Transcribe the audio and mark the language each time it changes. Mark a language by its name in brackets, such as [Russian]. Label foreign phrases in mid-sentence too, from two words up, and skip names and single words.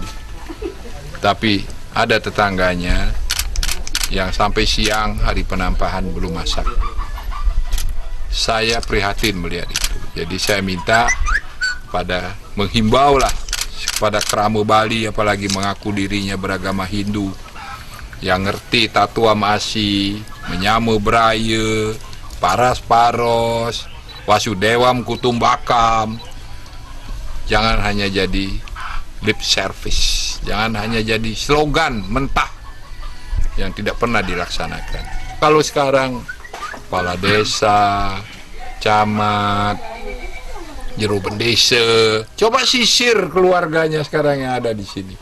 [Indonesian] Tapi ada tetangganya yang sampai siang hari penampahan belum masak. Saya prihatin melihat itu. Jadi saya minta menghimbau lah kepada Kerama Bali, apalagi mengaku dirinya beragama Hindu, yang ngerti [Balinese] tatua masi, menyama beraya, paras-paros, [Sanskrit] wasudewam kutumbakam. [Indonesian] Jangan hanya jadi [English] lip service, [Indonesian] jangan hanya jadi slogan mentah yang tidak pernah dilaksanakan. Kalau sekarang kepala desa, camat, juru desa, coba sisir keluarganya sekarang yang ada di sini.